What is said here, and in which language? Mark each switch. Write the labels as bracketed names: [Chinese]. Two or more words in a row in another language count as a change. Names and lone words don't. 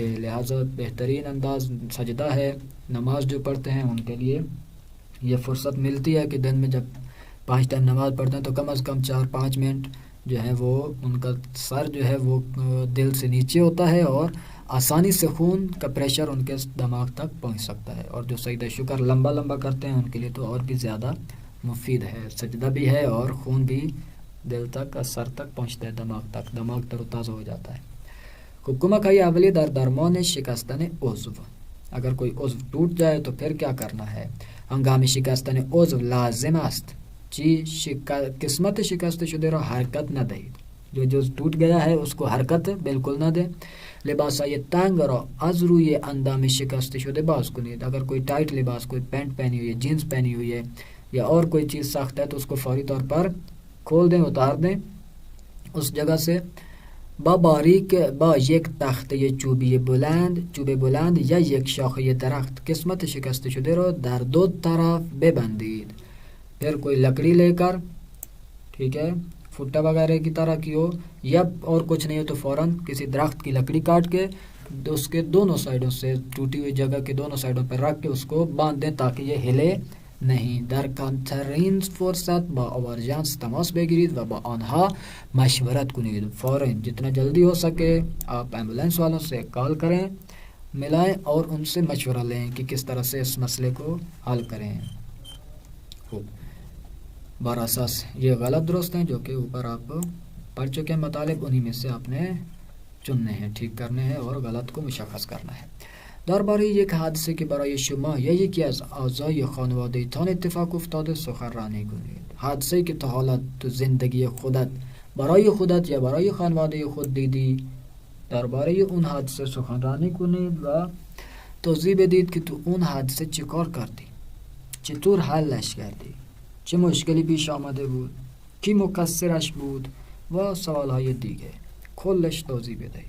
[Urdu] لہٰذا بہترین انداز سجدہ ہے. نماز جو پڑھتے ہیں ان کے لیے یہ فرصت ملتی ہے کہ دن میں جب 5 ٹائم نماز پڑھتے ہیں تو کم از کم 4-5 منٹ جو ہے وہ ان کا سر جو ہے وہ دل سے نیچے ہوتا ہے، اور آسانی سے خون کا پریشر ان کے دماغ تک پہنچ سکتا ہے. اور جو سجدہ شکر لمبا کرتے ہیں ان کے لیے تو اور بھی زیادہ مفید ہے. سجدہ بھی ہے اور خون بھی دل تک، سر تک پہنچتا ہے، دماغ تک، دماغ تر و تازہ ہو جاتا ہے. [Persian] کمک های اولیه در درمان شکستن عضو. [Urdu] اگر کوئی عضو ٹوٹ جائے تو پھر کیا کرنا ہے؟ [Persian] ہنگام شکستن عضو لازم است قسمت شکست شده را حرکت ندهید. [Urdu] جو جز ٹوٹ گیا ہے اس کو حرکت بالکل نہ دیں. [Persian] لباسای تنگ را از روی اندام شکست شده باز کنید. [Urdu] اگر کوئی ٹائٹ لباس، کوئی پینٹ پہنی ہوئی ہے، جینز پہنی ہوئی ہے، یا اور کوئی چیز سخت ہے تو اس کو فوری طور پر کھول دیں، اتار دیں اس جگہ سے. [Persian] با یک تخته چوب بلند یا یک شاخه درخت قسمت شکست شده را در 2 طرف ببندید. [Urdu] پھر کوئی لکڑی لے کر، ٹھیک ہے، فٹا وغیرہ کی طرح کی ہو، یا اور کچھ نہیں ہو تو فوراً کسی درخت کی لکڑی کاٹ کے اس کے دونوں سائڈوں سے، ٹوٹی ہوئی جگہ کے دونوں سائڈوں پر رکھ کے اس کو باندھ دیں تاکہ یہ ہلے نہیں. [Persian] در کمترین فرصت با آورژانس تماس بگیرید و با آنها مشورت کنید. [Urdu] فوراً جتنا جلدی ہو سکے آپ ایمبولینس والوں سے کال کریں، ملائیں اور ان سے مشورہ لیں کہ کس طرح سے اس مسئلے کو حل کریں. [Persian] خوب، بر اساس [Urdu] یہ غلط درست ہیں جو کہ اوپر آپ پڑھ چکے ہیں مطالب، انہی میں سے آپ نے چننے ہیں، ٹھیک کرنے ہیں اور غلط کو مشخص کرنا ہے. [Persian] درباره یک حادثه که برای شما یا یکی از اعضای خانواده‌تان اتفاق افتاده سخنرانی کنید. حادثه‌ای که تا حالا تو زندگی خودت، برای خودت یا برای خانواده خود دیدی، درباره اون حادثه سخنرانی کنید و توضیح بدید که تو اون حادثه چی کار کردی، چطور حلش کردی، چه مشکلی پیش آمده بود، کی مقصرش بود و سوالهای دیگه کلش توضیح بدهید.